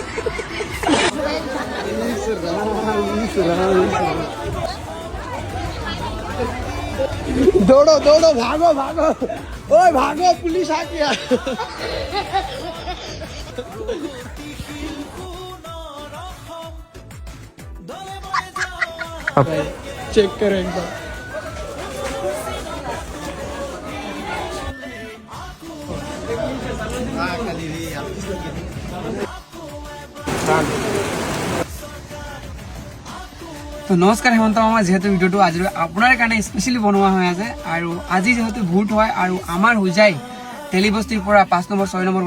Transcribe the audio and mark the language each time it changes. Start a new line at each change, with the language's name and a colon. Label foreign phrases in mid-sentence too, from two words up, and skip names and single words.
Hindi: दौड़ो दौड़ो भागो भागो ओए भागो पुलिस आ गया चेक करो एक बार
Assamese: তো নমস্কাৰ হেমন্ত মামা যেহেতু ভিডিঅ'টো আজি আপোনাৰ কাৰণে স্পেচিয়েলি বনোৱা হৈ আছে আৰু আজি যেহেতু ভোট হয় আৰু আমাৰ হোজাই তেলিবস্তিৰ পৰা 5 নম্বৰ 6 নম্বৰ